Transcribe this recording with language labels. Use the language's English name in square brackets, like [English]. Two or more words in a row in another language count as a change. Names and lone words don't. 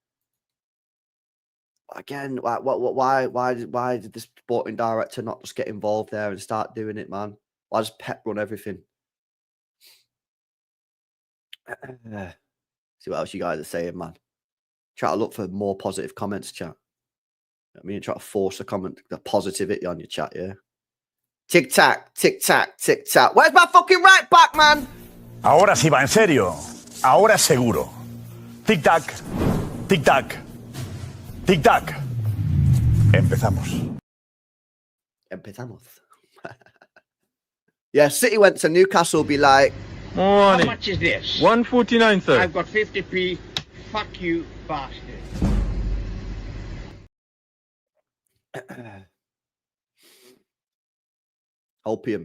[English] Again, why did this sporting director not just get involved there and start doing it, man? Why does Pep run everything? See what else you guys are saying, man. Try to look for more positive comments, chat. I mean, try to force the positivity on your chat, yeah? Tic-tac, tic-tac, tic-tac. Where's my fucking right back, man? [Spanish] Ahora sí va en serio. Ahora seguro. Tic-tac, tic-tac, tic-tac. Empezamos. [English] Yeah, City went to Newcastle, be like, Morning. How much is this? 149, sir. I've got 50p. Fuck you, bastard. Opium.